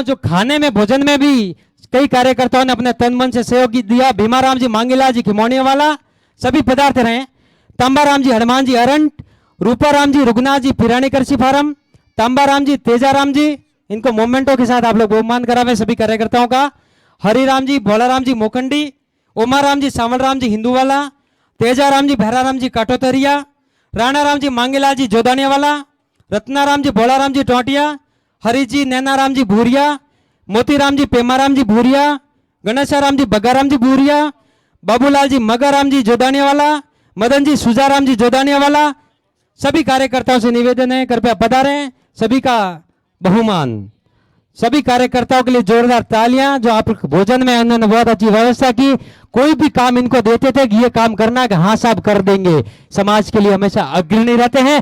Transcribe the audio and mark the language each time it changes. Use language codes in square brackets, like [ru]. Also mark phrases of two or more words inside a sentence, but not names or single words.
[hi] जो खाने में भोजन में भी कई कार्यकर्ताओं ने अपने तन मन से सहयोग दिया। भीमाराम जी मांगीलाल जी खिमौनिया वाला सभी पदार्थ रहे, तांबाराम जी हनुमान जी अरंट, रूपाराम जी रुगनाथ जी पिरानी कृषि फार्म, तांबाराम जी तेजाराम जी, इनको मोमेंटों के साथ आप लोग बहुमान करावे सभी कार्यकर्ताओं का। हरिराम जी भोलाराम जी मोकंडी, उमाराम जी सावलराम जी हिंदूवाला, तेजाराम जी भैराराम जी काटोतरिया, राणाराम जी मांगीलाल जी जोदानिया वाला, रत्नाराम जी भोलाराम जी टोटिया, हरि जी नैनाराम जी भूरिया, मोतीराम जी पेमाराम जी भूरिया, गणेशाराम जी बगाराम जी भूरिया, बाबूलाल जी मगाराम जी जोदानिया वाला, मदन जी सुजाराम जी जोदानिया वाला, सभी कार्यकर्ताओं से निवेदन है कृपया पधारें। सभी का बहुमान, सभी कार्यकर्ताओं के लिए जोरदार तालियां। जो आप भोजन में इन्होंने बहुत अच्छी व्यवस्था की, कोई भी काम इनको देते थे कि ये काम करना है कि हाँ साहब कर देंगे, समाज के लिए हमेशा अग्रणी रहते हैं।